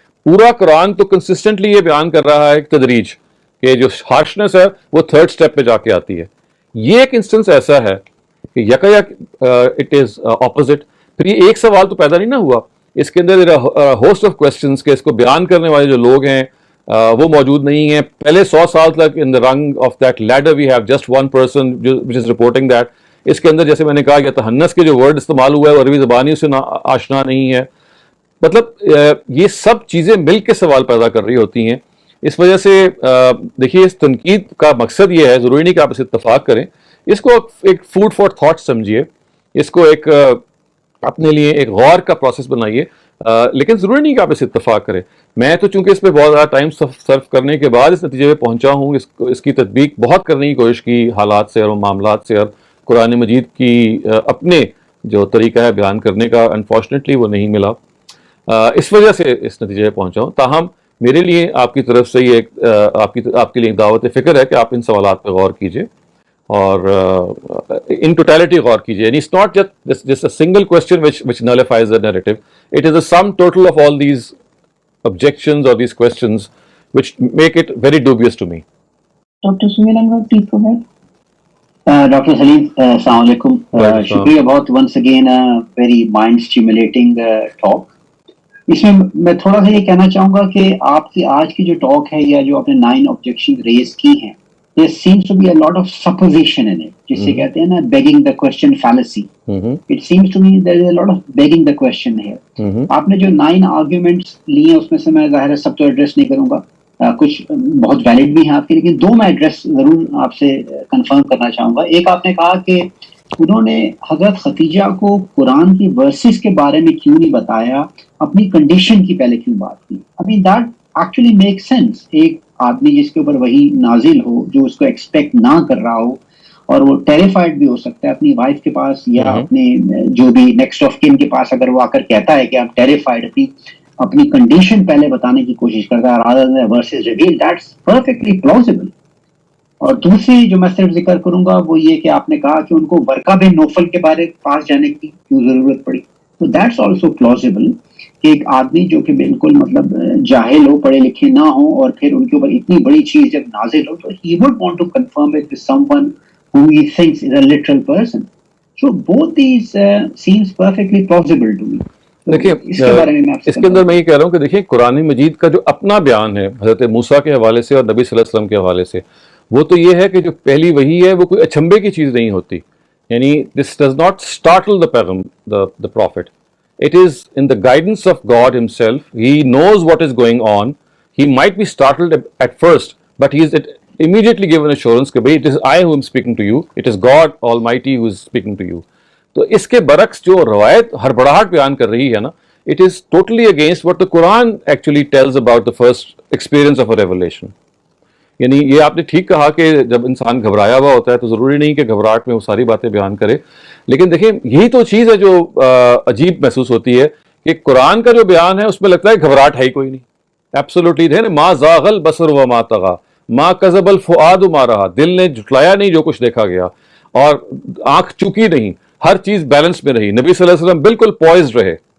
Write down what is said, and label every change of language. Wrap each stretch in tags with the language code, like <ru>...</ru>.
<ur>پورا قرآن تو کنسسٹنٹلی یہ بیان کر رہا ہے تدریج کہ جو ہارشنس ہے وہ تھرڈ سٹیپ پہ جا کے آتی ہے. یہ ایک انسٹنس ایسا ہے کہ یکا یک</ur> <en>It is opposite.</en> <ur>پھر یہ ایک سوال تو پیدا نہیں نہ ہوا, اس کے اندر ہوسٹ آف کوسچنس کہ اس کو بیان کرنے والے جو لوگ ہیں وہ موجود نہیں ہیں. پہلے 100 سال تک</ur> <en>In the ring of that leader we have just one person which is reporting that.</en> <ur>اس کے اندر جیسے میں نے کہا کہ تہنس کے جو ورڈ استعمال ہوا ہے وہ عربی زبانی اس سے آشنا نہیں ہے. مطلب یہ سب چیزیں مل کے سوال پیدا کر رہی ہوتی ہیں. اس وجہ سے دیکھیے اس تنقید کا مقصد یہ ہے, ضروری نہیں کہ آپ اسے اتفاق کریں, اس کو ایک فوڈ فار تھاٹ سمجھیے, اس کو ایک اپنے لیے ایک غور کا پروسیس بنائیے, لیکن ضروری نہیں کہ آپ اسے اتفاق کریں. میں تو چونکہ اس پہ بہت زیادہ ٹائم صرف کرنے کے بعد اس نتیجے پہ پہنچا ہوں, اس کی تطبیق بہت کرنے کی کوشش کی حالات سے اور معاملات سے, اور قرآن مجید کی اپنے جو طریقہ ہے بیان کرنے کا انفارچونیٹلی وہ نہیں ملا, اس وجہ سے اس نتیجے پہ پہنچا ہوں. تاہم میرے لیے آپ کی طرف سے یہ آپ کے لیے ایک دعوت فکر ہے کہ آپ ان سوالات پہ غور کیجیے اور ان ٹوٹیلٹی غور کیجیے.</ur> <en>یعنی it's not just a single question which nullifies the narrative. It is a sum total of all these objections or these questions which make it very dubious to me. Dr. Suhail Anwar, please go ahead.</en> <ur>Doctor سلیم السلام علیکم. شکریہ بہت</ur> <en>Once again very mind stimulating talk.</en> <ur>اس میں میں تھوڑا سا یہ کہنا چاہوں گا کہ آپ کی آج کی جو ٹاک ہے یا جو آپ نے 9 آبجیکشن ریز کی ہیں,</ur> <en>there seems to be a lot of supposition in it,</en> <ur>جس سے کہتے ہیں نا</ur> <en>begging the question fallacy. It seems to me there is a lot of begging the question here.</en> <ur>آپ نے جو 9 arguments لی ہیں اس میں سے میں ظاہر ہے سب تو ایڈریس نہیں کروں گا, کچھ بہت ویلڈ بھی ہیں آپ کے, لیکن 2 میں ایڈریس ضرور آپ سے کنفرم کرنا چاہوں گا. ایک آپ نے کہا کہ انہوں نے حضرت خدیجہ کو قرآن کی ورسز کے بارے میں کیوں نہیں بتایا, اپنی کنڈیشن کی پہلے کیوں بات کی.</ur> <en>I mean that actually makes sense.</en> <ur>ایک آدمی جس کے اوپر وہی نازل ہو, جو اس کو ایکسپیکٹ نہ کر رہا ہو, اور وہ ٹیریفائڈ بھی ہو سکتا ہے اپنی وائف کے پاس یا اپنے جو بھی نیکسٹ آف کن کے پاس, اگر وہ آ کر کہتا ہے کہ آپ ٹیریفائڈ, اپنی کنڈیشن پہلے بتانے کی کوشش کرتا ہے</ur> <en>rather than verses reveal, that's perfectly plausible.</en> <ur>اور دوسری جو میں صرف ذکر کروں گا وہ یہ کہ آپ نے کہا کہ ان کو ورقہ بن نوفل کے بارے پاس جانے کی کیوں ضرورت پڑی. تو دیٹس آلسو plausible کہ ایک آدمی جو کہ بالکل مطلب جاہل ہو, پڑھے لکھے نہ ہوں, اور پھر ان کے اوپر اتنی بڑی چیز جب نازل ہو تو</ur> <en>he would want to confirm it with someone whom he thinks is a literal person. So both these seems perfectly plausible to me.</en> <ur>دیکھیے اس کے اندر میں یہ کہہ رہا ہوں کہ دیکھیے قرآن مجید کا جو اپنا بیان ہے حضرت موسیٰ کے حوالے سے اور نبی صلی اللہ علیہ وسلم کے حوالے سے, وہ تو یہ ہے کہ جو پہلی وحی ہے وہ کوئی اچھمبے کی چیز نہیں ہوتی.</ur> <en>یعنی this does not startle the prophet. It is in the guidance of God himself. He knows what is going on. He might be startled at first, but he is immediately given assurance</en> <ur>کہ بھئی</ur> <en>it is I who am speaking to you. It is God Almighty who is speaking to you.</en> <ur>تو اس کے برعکس جو روایت ہڑبڑاہٹ بیان کر رہی ہے نا,</ur> <en>it is totally against what the Quran actually tells about the first experience of a revelation.</en> <ur>یعنی یہ آپ نے ٹھیک کہا کہ جب انسان گھبرایا ہوا ہوتا ہے تو ضروری نہیں کہ گھبراہٹ میں وہ ساری باتیں بیان کرے، لیکن دیکھیں یہی تو چیز ہے جو عجیب محسوس ہوتی ہے کہ قرآن کا جو بیان ہے اس میں لگتا ہے گھبراہٹ ہے ہی کوئی نہیں. ایبسولوٹلی ہے نا،</ur> <ar>ما زاغ البصر وما طغى،</ar> <ur>ما کذب الفؤاد ما رہا، دل نے جھٹلایا نہیں جو کچھ دیکھا گیا، اور آنکھ چکی نہیں، ہر چیز بیلنس میں رہی، نبی صلی اللہ علیہ وسلم بالکل پوائزڈ رہے.</ur>